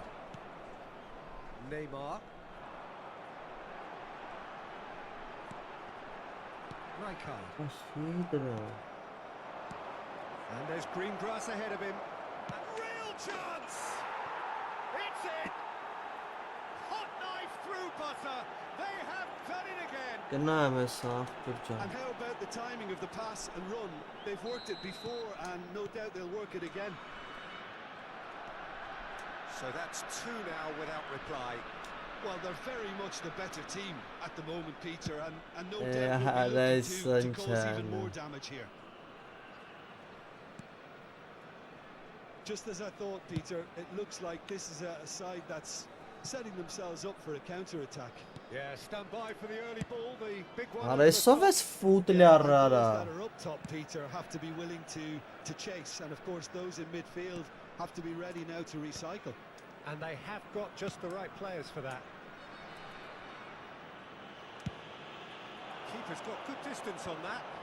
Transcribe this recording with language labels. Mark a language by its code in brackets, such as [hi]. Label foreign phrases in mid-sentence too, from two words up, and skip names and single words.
[en] Neymar. Rijkaard. And there's green grass ahead of him. And real chance! It's in! Hot knife through butter. They have done it again. [hy] Գնայեմ ես աղբյուր [en] And how about the timing of the pass and run? They've worked it before and no doubt they'll work it again. So that's two now without reply. Well, they're very much the better team at the moment, Peter, and no Yeah, doubt will be that's looking to cause even sunshine. more damage here. Just as I thought, Peter, it looks like this is a side that's setting themselves up for a counter-attack. Yeah, stand by for the early ball, the big one. [hy] Արա սով ես ֆուտլի [en] And [hy] առարա [en] those that are up top, Peter, have to be willing to chase, and of course those in midfield have to be ready now to recycle. And they have got just the right players for that. Keeper's got good distance on that.